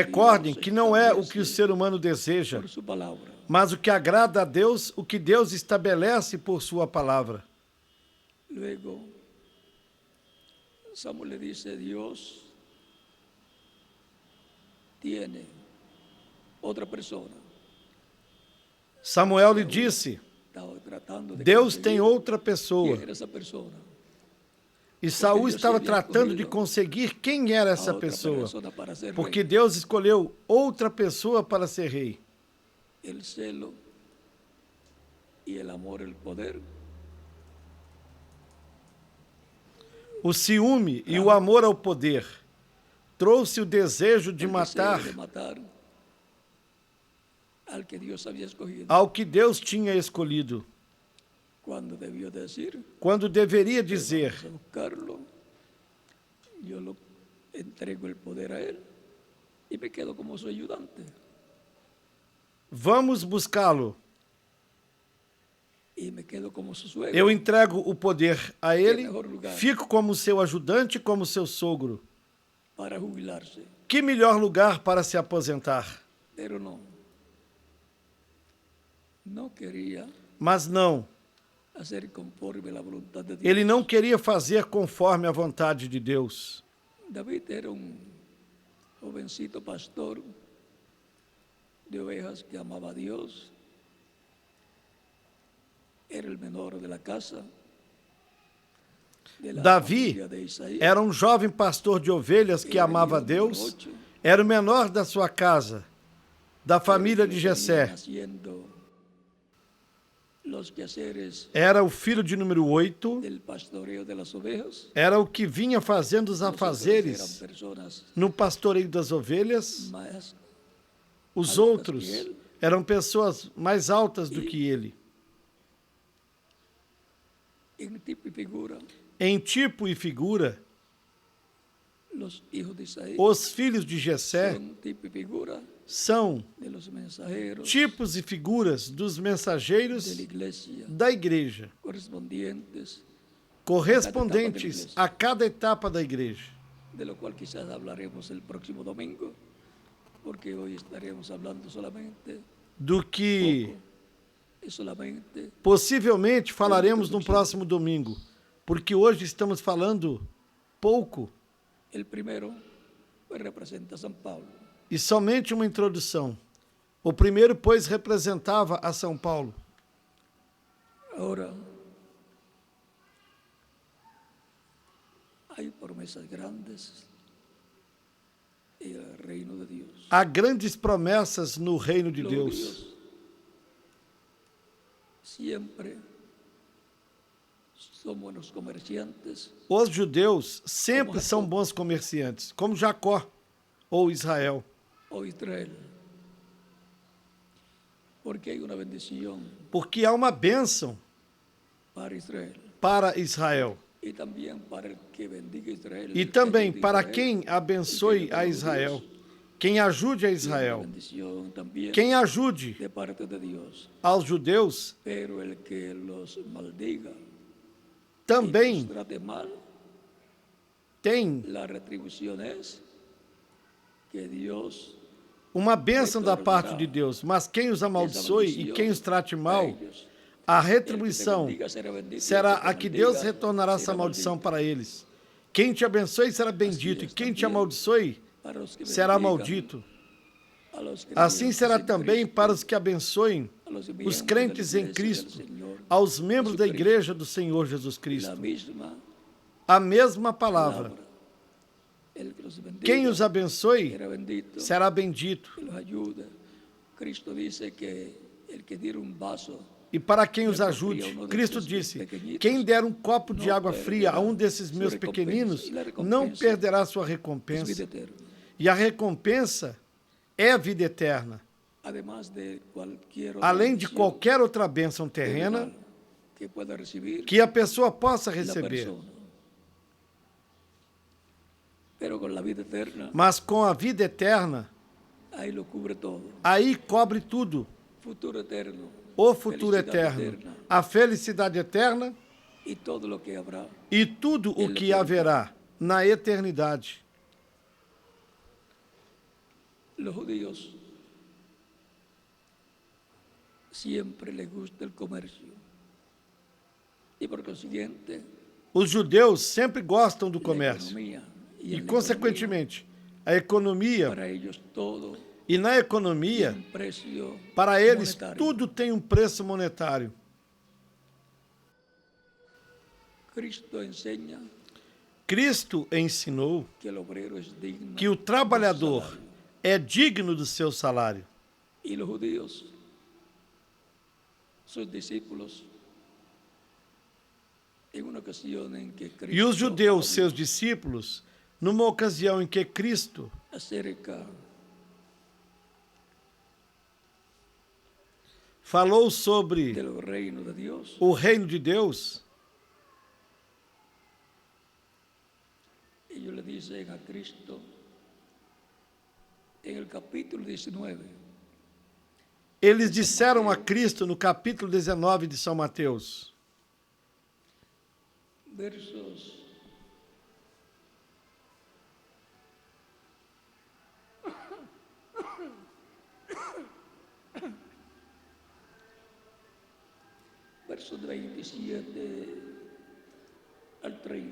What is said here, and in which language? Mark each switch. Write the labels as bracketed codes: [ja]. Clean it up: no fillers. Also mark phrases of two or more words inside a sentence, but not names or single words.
[pt] Recordem [es] Dios que [pt] não é o que o [es] establece [pt] ser humano deseja, [es] por su palabra. [pt] mas o que agrada a Deus, o que Deus estabelece por sua palavra. [es] Luego, Samuel le dice, Dios tiene otra persona. [pt] Samuel lhe disse, [es] Estaba tratando de [pt] Deus [es] conseguir [pt] tem outra pessoa. [es] quién era esa persona. [pt] E Saul Deus estava havia [es] tratando de [pt] escolhido conseguir quem era A essa [es] otra [pt] pessoa, [es] persona para ser porque rey. [pt] Deus escolheu outra pessoa para ser rei. [es] El celo y el amor, el poder, [pt] O ciúme e o amor ao poder trouxe o desejo de [es] el [pt] matar [es] deseo de matar al que Dios había escogido, [pt] ao que Deus tinha escolhido, [es] cuando debió decir, [pt] quando deveria dizer: [es] vamos a buscarlo, yo lo entrego el poder a él y me quedo como su ayudante. [pt] vamos buscá-lo. [es] Y me quedo como su suegro. [pt] Eu entrego o poder a ele, fico como seu ajudante, como seu sogro. [es] Para jubilarse, [pt] Que melhor lugar para se aposentar? [es] pero no quería [pt] Mas não, [es] hacer conforme a la voluntad de Dios. [pt] ele não queria fazer conforme a vontade de Deus. [es] David era un jovencito pastor de ovejas que amaba a Dios. Era el menor de la casa. De la [pt] Davi [es] familia de Isaí. [pt] era um jovem pastor de ovelhas que [es] Era [pt] amava a [es] hijo número [pt] Deus, [es] 8. [pt] era o menor da sua casa, da família de Jessé. [es] Haciendo los quehaceres [pt] Era o filho de número 8, [es] del pastoreo de las ovejas. [pt] era o que vinha fazendo os [es] Nosotros eran [pt] afazeres [es] personas [pt] no pastoreio das ovelhas, [es] más [pt] Os [es] altas [pt] outros [es] que él, [pt] eram pessoas mais altas do que ele. [es] en tipo y figura, [pt] Em tipo e figura, [es] los hijos de Isaí [pt] os filhos de Jessé [es] son tipo y figura [pt] são [es] de los mensajeros [pt] tipos e figuras dos [es] de [pt] mensageiros [es] la iglesia, [pt] da igreja, correspondentes a cada etapa da igreja, [es] de lo cual quizás hablaremos el próximo domingo, porque hoy estaremos hablando solamente [pt] do que [es] poco, y solamente [pt] possivelmente falaremos no próximo domingo, porque hoje estamos falando pouco [es] el primero, pues representa a San Pablo. [pt] e somente uma introdução. O primeiro, pois, representava a São Paulo. [es] Ahora, hay promesas grandes en el reino de Dios. [pt] Há grandes promessas no reino de [es] Los [pt] Deus. [es] judíos siempre son buenos comerciantes, [pt] Os judeus sempre são bons comerciantes, como Jacó ou Israel, [es] o Israel, porque hay una bendición [pt] porque há uma bênção [es] para Israel [pt] para Israel [es] y también para el que bendiga a Israel. [pt] e [es] el [pt] também [es] rey de [pt] para [es] Israel, [pt] quem abençoe a Israel, quem ajude a [es] y una [pt] Israel, [es] bendición también [pt] quem ajude [es] de parte de Dios, [pt] aos judeus, [es] pero el que los maldiga y [pt] também [es] los trate mal, [pt] tem [es] la retribución es que Dios [pt] uma bênção da parte de Deus, mas quem os amaldiçoe e quem os trate mal, a retribuição será a que Deus retornará essa maldição para eles. Quem te abençoe será bendito, e quem te amaldiçoe será maldito. Assim será também para os que abençoem os crentes em Cristo, aos membros da igreja do Senhor Jesus [es] la [pt] Cristo. [es] misma [pt] A mesma palavra. [es] palabra. El que los bendiga [pt] Quem os abençoe [es] será bendito, [pt] será bendito. [es] que los ayuda. Cristo dice que el que diera un vaso [pt] E para quem os ajude, Cristo disse: quem der um copo de água fria a um desses meus pequeninos, não perderá sua [es] es recompensa. vida eterna. [pt] E a recompensa é a vida eterna. [es] Además de cualquier otra [pt] Além de [es] bendición [pt] qualquer outra bênção terrena [es] que pueda recibir [pt] que a pessoa possa [es] la [pt] receber. [es] persona. Pero con la vida eterna, [pt] Mas com a vida eterna, [es] ahí lo cubre todo. [pt] aí cobre tudo. [es] Futuro eterno, [pt] O futuro [es] felicidad [pt] eterno, [es] eterna, [pt] a felicidade eterna [es] y todo lo que habrá. [pt] e tudo o que haverá na eternidade. [es] Los judíos siempre les gusta el comercio y por consiguiente [pt] Os judeus sempre gostam do [es] la [pt] comércio [es] economía y [pt] e, [es] en la [pt] consequentemente, a [es] economía, [pt] economia. [es] para ellos todo [pt] E na economia, [es] tiene un precio [pt] para eles, [es] monetario. [pt] tudo tem um preço monetário. [es] Cristo enseña [pt] Cristo ensinou [es] que el obrero es digno [pt] que o [es] de su [pt] trabalhador [es] salario. [pt] é digno do seu salário. [es] Y los judíos, sus discípulos, en una ocasión en que Cristo [pt] E os judeus, [es] habla [pt] seus discípulos, numa ocasião em que Cristo [es] acerca [pt] falou sobre [es] del reino de Dios, [pt] o reino de Deus, [es] ellos le dicen a Cristo en el capítulo 19, [pt] eles disseram a Cristo no capítulo 19 de São Mateus, [es] versos 27 al 30.